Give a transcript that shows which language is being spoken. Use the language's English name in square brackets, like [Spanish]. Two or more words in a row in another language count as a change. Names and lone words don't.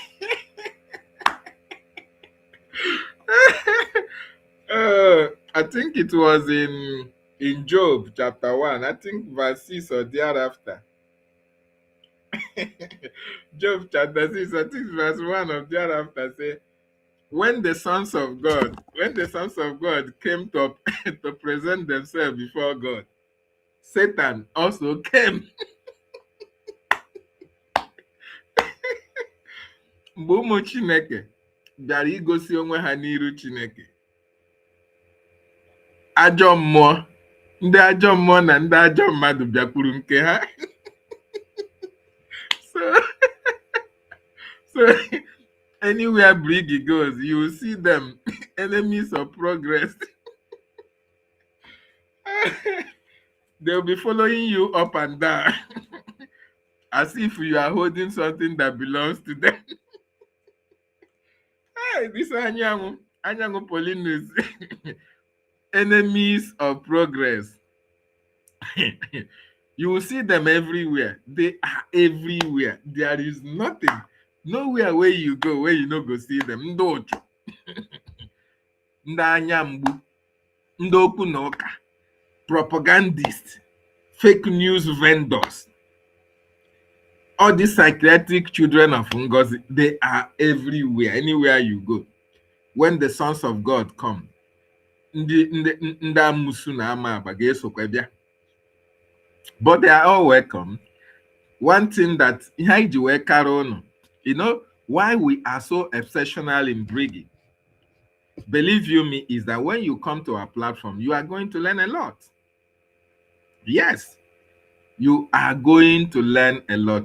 [English] I think it was in Job chapter 1, I think verse 6 or thereafter. Job chapter 6, I think verse 1 or thereafter say, when the sons of God came to, to present themselves before God, Satan also came. [Igbo] Mgbe ụmụ Chineke bịara igosi onwe ha n'iru Chineke, ajọ mmụọ, ndị ajọ mmụọ na ndị ajọ mmadụ bịakwuru nke ha. [English] So anywhere Briggy goes, you will see them, enemies of progress. They'll be following you up and down as if you are holding something that belongs to them. Hey, this Anyangu Polinus, enemies of progress. You will see them everywhere. They are everywhere. There is nothing, nowhere where you go where you no go see them. [Igbo] Ndị ochu, ndị anya mgbu, ndị okwu na ụka, [English] propagandists, fake news vendors, all these psychiatric children of Ngozi, they are everywhere, anywhere you go. When the sons of God come, [Igbo] ndị amusu na ama aba ga-esokwa bịa. [English] But they are all welcome. One thing that you know why we are so exceptional in Briggy, believe you me, is that when you come to our platform, you are going to learn a lot. Yes, you are going to learn a lot.